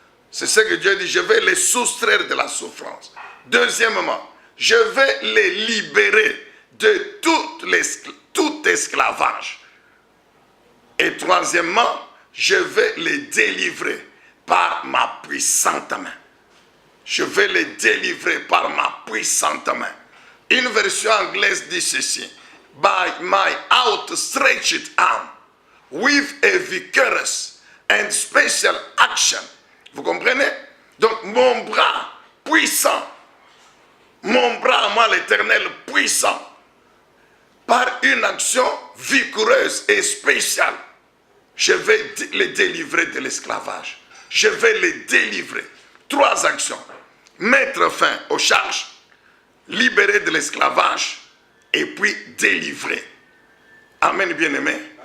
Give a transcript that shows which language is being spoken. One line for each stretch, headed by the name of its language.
French: C'est ce que Dieu dit, je vais les soustraire de la souffrance. Deuxièmement, je vais les libérer de tout esclavage. Et troisièmement, je vais les délivrer par ma puissante main. Je vais les délivrer par ma puissante main. Une version anglaise dit ceci.
English: By my outstretched arm, with a vigorous and special action.
French: Vous comprenez? Donc mon bras puissant, mon bras à moi l'Éternel puissant, par une action vigoureuse et spéciale, je vais les délivrer de l'esclavage. Je vais les délivrer. 3 actions. Mettre fin aux charges, libérer de l'esclavage et puis délivrer. Amen, bien-aimé.